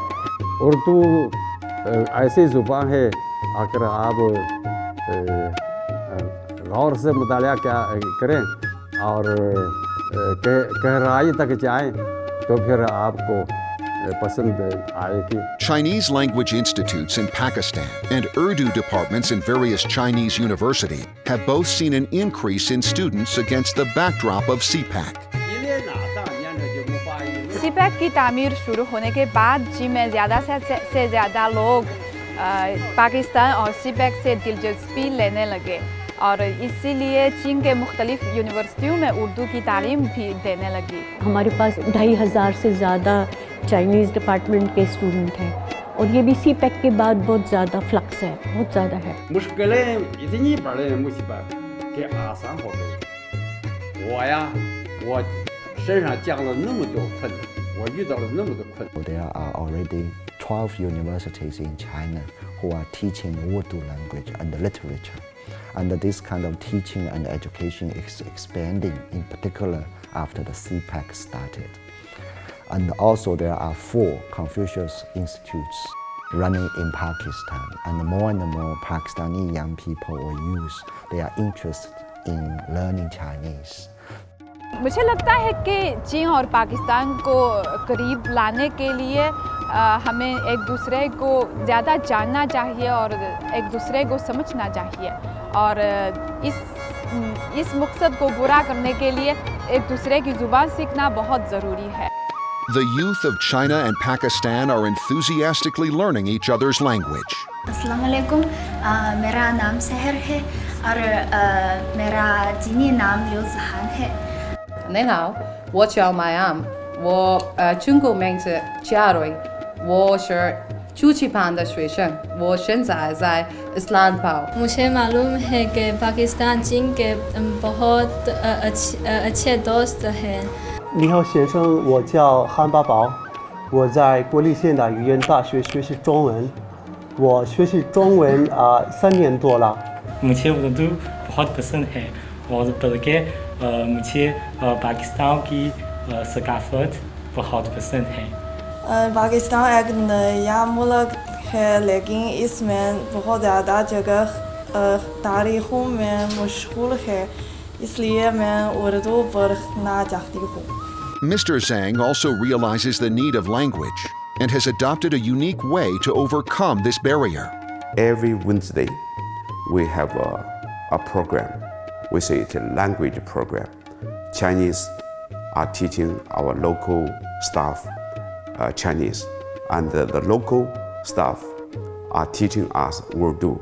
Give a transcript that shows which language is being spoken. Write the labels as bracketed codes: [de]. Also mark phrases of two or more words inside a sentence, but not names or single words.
[ur] اردو ایسی زبان ہے، اگر آپ غور سے مطالعہ کریں اور گہرائی تک جائیں تو پھر آپ کو پسند آئے گی. [en] Chinese language institutes in Pakistan and Urdu departments in various Chinese universities have both seen an increase in students against the backdrop of CPEC. [ur] CPEC کی تعمیر شروع ہونے کے بعد چین میں زیادہ سے زیادہ لوگ پاکستان اور CPEC سے دلچسپی لینے لگے اور اسی لیے چین کے مختلف یونیورسٹیوں میں اردو کی تعلیم بھی دینے لگی. ہمارے پاس 2500 سے زیادہ [en] Chinese department [ur] کے اسٹوڈنٹ ہیں اور یہ بھی CPEC کے بعد بہت زیادہ فلکس ہے، بہت زیادہ ہے. مشکلیں اتنی بڑے مجھ پر کہ آسان ہو گئی. [zh] वो 身上降了那么多困难，我遇到了那么多困难。 [en] There are already 12 universities in China who are teaching Urdu language and literature. And this kind of teaching and education is expanding, in particular after the CPEC started. And also there are 4 Confucius institutes running in Pakistan, and more Pakistani young people or youth, they are interested in learning Chinese. [ur] مجھے لگتا ہے کہ چین اور پاکستان کو قریب لانے کے لیے ہمیں ایک دوسرے کو زیادہ جاننا چاہیے اور ایک دوسرے کو سمجھنا چاہیے اور اس مقصد کو پورا کرنے کے لیے ایک دوسرے کی زبان سیکھنا بہت ضروری ہے. [en] The youth of China and Pakistan are enthusiastically learning each other's language. [ar] السلام علیکم, [ur] میرا نام سحر ہے اور میرا چینی نام لیو جہان ہے. [zh] 您好，我叫麦安，我中国名字嘉瑞，我是初级班的学生，我现在在伊斯兰堡。 [ur] مجھے معلوم ہے کہ پاکستان چین کے بہت اچھے دوست ہیں. [zh] 你好，先生，我叫韩八宝，我在国立现代语言大学学习中文，我学习中文3年多了。 [ur] مجھے اردو بہت پسند ہے اور بلکہ مجھے پاکستان کی ثقافت بہت پسند ہے. پاکستان ایک نیا ملک ہے لیکن اس میں بہت زیادہ جگہ تاریخوں میں مشغول ہے، اس لیے میں اردو پڑھنا چاہتی ہوں. [en] Mr. Zhang also realizes the need of language and has adopted a unique way to overcome this barrier. Every Wednesday, we have a program. We say it's a language program. Chinese are teaching our local staff Chinese, and the local staff are teaching us Urdu.